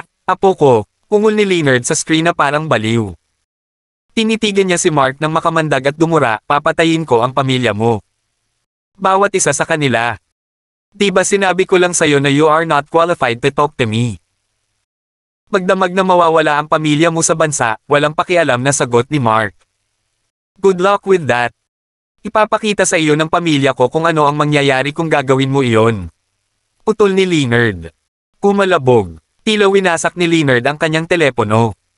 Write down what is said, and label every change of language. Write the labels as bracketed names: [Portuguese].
[Filipino] Apo ko, pungol ni Leonard sa screen na parang baliw. Tinitigan niya si Mark ng makamandag at dumura, papatayin ko ang pamilya mo. Bawat isa sa kanila. Diba sinabi ko lang sa'yo na [English] you are not qualified to talk to me? [Filipino] Magdamag na mawawala ang pamilya mo sa bansa, walang pakialam na sagot ni Mark. [English] Good luck with that. [Filipino] Ipapakita sa iyo ng pamilya ko kung ano ang mangyayari kung gagawin mo iyon. Putol ni Leonard. Kumalabog. Tila winasak ni Leonard ang kanyang telepono.